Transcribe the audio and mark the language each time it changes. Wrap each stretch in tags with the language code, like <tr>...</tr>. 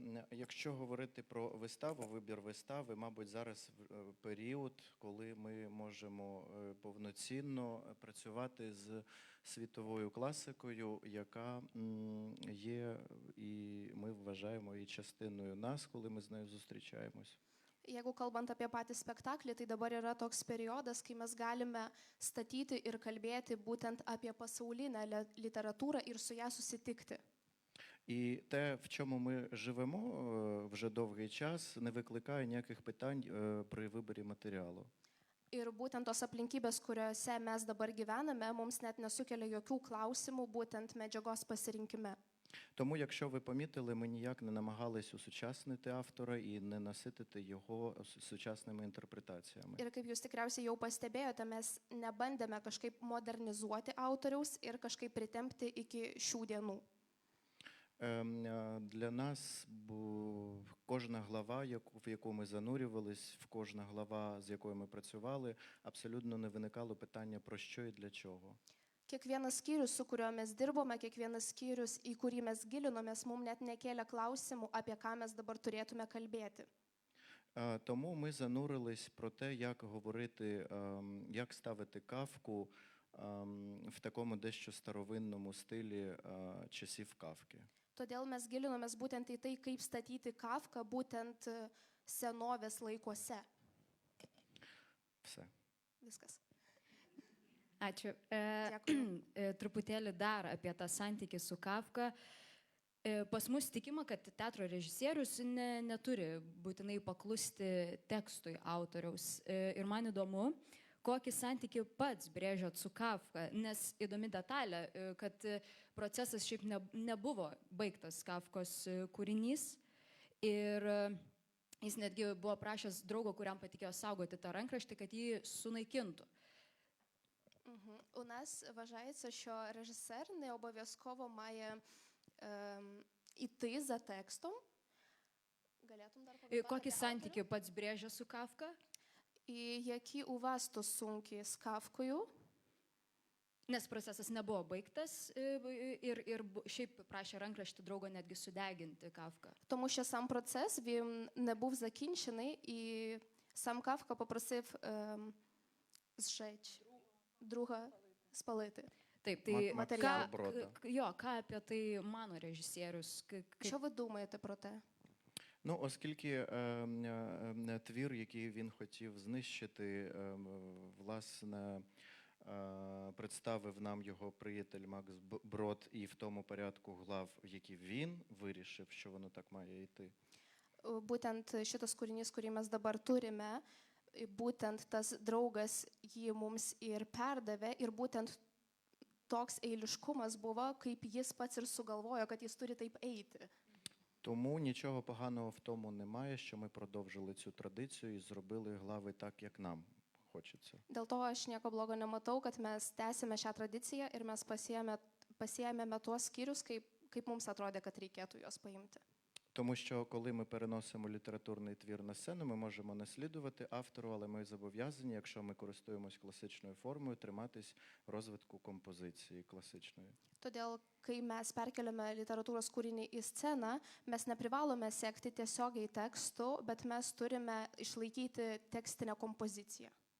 <uk>Якщо говорити про виставу, вибір вистави, мабуть, зараз період, коли ми можемо повноцінно працювати з світовою класикою, яка є, і ми вважаємо її частиною нас, коли ми з нею зустрічаємось.</uk> <lt>Jeigu kalbant apie patį spektaklį, tai dabar yra toks periodas, kai mes galime statyti ir kalbėti būtent apie pasaulinę literatūrą ir su ją susitikti.</lt> <uk>І те, в чому ми живемо вже довгий час, не викликає ніяких питань при виборі матеріалу.</uk> <lt>Ir būtent tos aplinkybės, kuriuose mes dabar gyvename, mums net nesukelia jokių klausimų būtent medžiagos pasirinkime.</lt> <uk>Тому, якщо ви помітили, ми ніяк не намагались усучаснити автора і не наситити його сучасними інтерпретаціями.</uk> <lt>Ir kaip jūs tikriausiai jau pastebėjote, mes nebandėme kažkaip modernizuoti autoriaus ir kažkaip pritempti iki šių dienų.</lt> <uk>Для нас кожна глава, в яку ми занурювались, кожна глава, з якою ми працювали, абсолютно не виникало питання про що і для чого.</uk> <lt>Kiekvienas skyrius, su kuriuo mes dirbome, kiekvienas skyrius, į kurį mes gilinomės, mums net nekėlė klausimų, apie ką mes dabar turėtume kalbėti.</lt> <uk>Тому ми занурились про те, як говорити, як ставити Кафку в такому дещо старовинному стилі часів Кафки.</uk> <lt>Todėl mes gilinomės būtent į tai, kaip statyti Kafką būtent senovės laikuose.</lt> <uk>Все.</uk> <lt>Viskas. Ačiū. Dėkui. Truputėlį dar apie tą santykį su Kafka. Pas mus tikima, kad teatro režisierius neturi būtinai paklusti tekstui autoriaus. Ir man įdomu, kokį santykį pats brėžiat su Kafka, nes įdomi detalė, kad procesas šiaip nebuvo baigtas Kafkos kūrinys ir jis netgi buvo prašęs draugo, kuriam patikėjo saugoti tą rankraštį, kad jį sunaikintų.</lt> <uk>У нас вважається, що режисер не обов'язково має іти за текстом.</uk> <lt>Kokį santykį pats brėžia su Kafka?</lt> <uk>І які у вас стосунки з Кафкою?</uk> <lt>Nes procesas nebuvo baigtas ir šiaip prašė rankraštį draugo netgi sudeginti Kafką.</lt> <uk>Тому що сам процес він не був закінчений, і сам Кафка попросив зжечь, друга спалити.</uk> <lt>Taip, tai</lt> <uk>Матеріал Брода.</uk> <lt>ką apie tai mano režisierius?</lt> <uk>Що ви думаєте про те? Ну, оскільки твір, який він хотів знищити, власне, представив нам його приятель Макс Брод і в тому порядку глав, в які він вирішив, що воно так має йти.</uk> <lt>Būtent šitas kūrinys, kurį mes dabar turime, būtent tas draugas jį mums ir perdavė, ir būtent toks eiliškumas buvo, kaip jis pats ir sugalvojo, kad jis turi taip eiti.</lt> <uk>Тому нічого поганого в тому немає, що ми продовжили цю традицію і зробили глави так, як нам хочеться.</uk> <lt>Dėl to aš nieko blogo nematau, kad mes tęsime šią tradiciją ir mes pasiėmėme tuos skyrius, kaip mums atrodė, kad reikėtų juos paimti.</lt> <uk>Тому що, коли ми переносимо літературний твір на сцену, ми можемо наслідувати автору, але ми зобов'язані, якщо ми користуємось класичною формою, триматись розвитку композиції класичної.</uk> <lt>Todėl, kai mes perkeliame literatūros kūrinį į sceną, mes neprivalome sekti tiesiogiai tekstų, bet mes turime išlaikyti tekstinę kompoziciją.</lt>